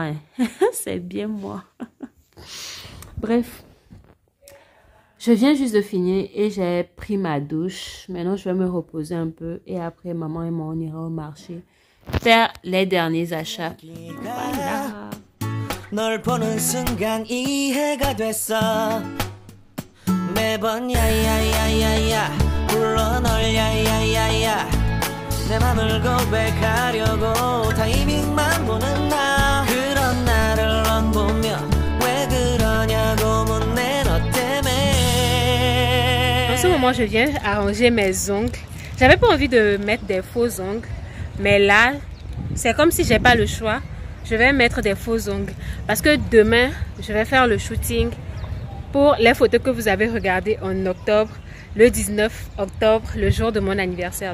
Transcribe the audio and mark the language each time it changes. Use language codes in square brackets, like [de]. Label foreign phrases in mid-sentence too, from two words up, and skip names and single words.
[fr] Hein. C'est bien moi. Bref, je viens juste de finir et j'ai pris ma douche. Maintenant, je vais me reposer un peu et après, maman et moi, on ira au marché faire les derniers achats. Voilà. [ko] 매번 야야야야야 불러 널 야야야야 내 맘을 고백하려고 타이밍만 보는 나 그런 나를 넌 보며 왜 그러냐고 묻네 너 때문에. [fr] En ce moment je viens arranger mes ongles. J'avais pas envie de mettre des faux ongles, mais là c'est comme si j'ai pas le choix. Je vais mettre des faux ongles parce que demain je vais faire le shooting pour les photos que vous avez regardées en octobre, le 19 octobre, le jour de mon anniversaire.